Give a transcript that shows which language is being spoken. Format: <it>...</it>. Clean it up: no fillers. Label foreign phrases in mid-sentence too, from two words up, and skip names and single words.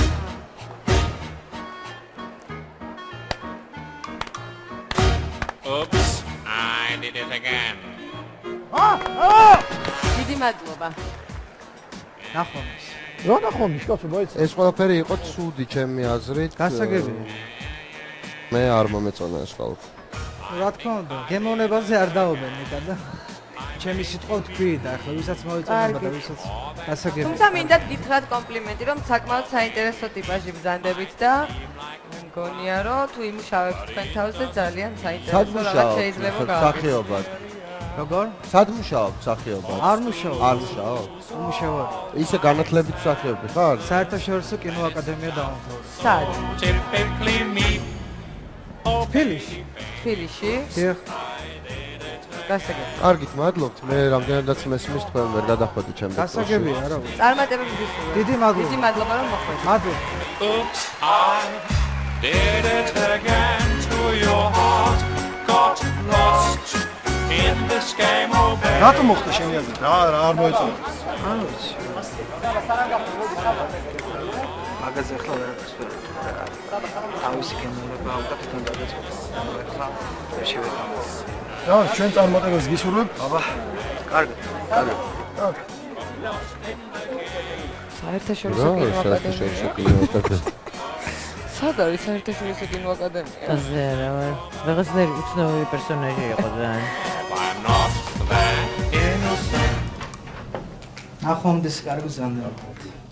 <en>Oops, I did it again.</en> <ka>დიდი მადლობა. ნახვამდის. რა ნახომის კაცო მოიცა? ეს ყველაფერი იყო ცუდი ჩემი აზრით. გასაგებია. მე არ მომეწონა ეს ყველაფერი. რა თქმა უნდა, გემოვნებაზე არ დაობენ ნიკა და ჩემი სიტყვა თქვი და ახლა ვისაც მოეწონება და ვისაც გასაგებია. თუმცა მინდა გითხრათ კომპლიმენტი, რომ საკმაოდ საინტერესო ტიპაჟი ბრძანდებით და მგონია რომ თუ იმუშავებთ თქვენ თავზე ძალიან საინტერესო რაღაც შეიძლება გავაკეთოთ. სახეობად. როგორ? სად მუშაობ სახეობად? არ მუშაობ. არ მუშაობ? მუშაობ. ისე განათლებით მსახიობი ხარ? საერთაშორისო კინოაკადემია დავამთავრე. სად?</ka> <en>Typically me.</en> <ka>თბილისში. თბილისში? დიახ. გასაგებია. კარგით, მადლობთ. მე რამდენადაც მესმის თქვენ ვერ გადახვედი ჩემ გასაგებია რა. წარმატებები გისურვებთ. დიდი მადლობა. დიდი მადლობა რომ მოხვედით. მადლობა.</ka> <en>Oops, I did it again to your heart. Got lost in this game of</en> <ka>რატომ მოხდა შენი აზრით? რა არ მოეწონა? ანუ ვიცი. მაგაზე ახლა ვერაფერს ვერ თავისი გემოვნება აქვს და თან გადაწყობს. ახლა შევეცადოთ. რა, ჩვენ წარმატებას გისურვებ. აბა, კარგი. საერთაშორისო რა, კინო საერთაშორისო აკადემია. კინო აკადემია. სად არის საერთაშორისო კინო აკადემია? ასე რა ვარ. რაღაცნაირი უცნაური პერსონაჟი იყო ძალიან.</ka> <en>I'm not that innocent.</en> <ka>ნახვამდის კარგი ზანდება.</ka>